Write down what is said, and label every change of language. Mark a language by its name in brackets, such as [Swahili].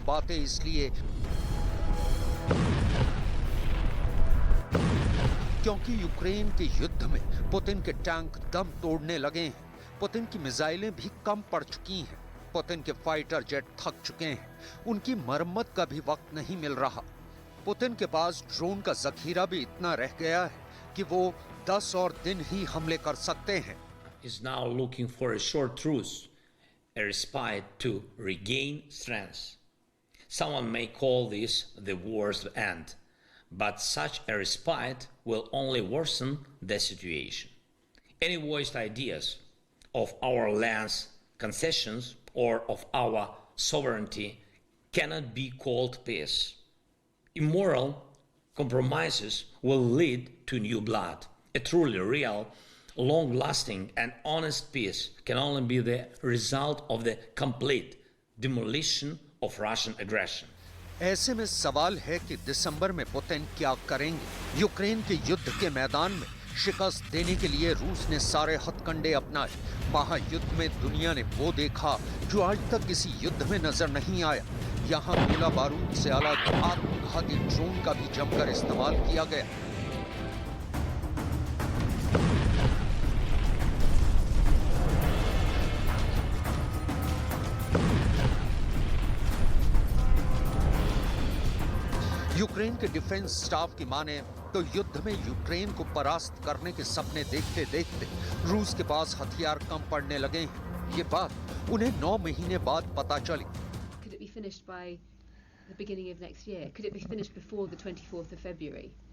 [Hindi] ये बातें इसलिए क्योंकि यूक्रेन के युद्ध में पुतिन के टैंक दम तोड़ने लगे हैं। पुतिन की मिसाइलें भी कम पड़ चुकी हैं। पुतिन के फाइटर जेट थक चुके हैं। उनकी मरम्मत का भी वक्त नहीं मिल रहा। पुतिन के पास ड्रोन का जखीरा भी इतना रह गया है कि वो 10 और दिन ही हमले कर सकते हैं। [English] Is now looking for a short truce, a respite to regain strength. Someone may call this the war's end, but such a respite will only worsen the situation. Any voiced ideas of our land's concessions or of our sovereignty cannot be called peace. Immoral compromises will lead to new blood. A truly real, long-lasting and honest peace can only be the result of the complete demolition of Russian aggression. [Hindi] ऐसे में सवाल है कि दिसंबर में Putin क्या करेंगे। Ukraine के युद्ध के मैदान में शिकस्त देने के लिए रूस ने सारे हथकंडे अपनाए। महायुद्ध में दुनिया ने वो देखा जो आज तक किसी युद्ध में नजर नहीं आया। यहाँ गोला बारूद से अलग आत्मघाती ड्रोन का भी जमकर इस्तेमाल किया गया। यूक्रेन के डिफेंस स्टाफ की माने तो युद्ध में यूक्रेन को परास्त करने के सपने देखते देखते रूस के पास हथियार कम पड़ने लगे हैं। ये बात उन्हें 9 महीने बाद पता चली। [English] Could it be finished by the beginning of next year? Could it be finished before the 24th of February?